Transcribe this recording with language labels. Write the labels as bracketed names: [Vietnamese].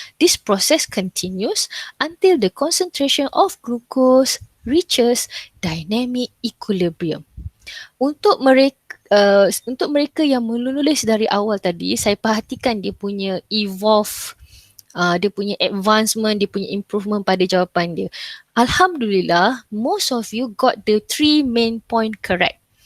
[English] This process continues until the concentration of glucose reaches dynamic equilibrium. [Malay] Untuk mereka yang menulis dari awal tadi, saya perhatikan dia punya evolve, dia punya advancement, dia punya improvement pada jawapan dia. [English] Alhamdulillah, most of you got the 3 main point correct.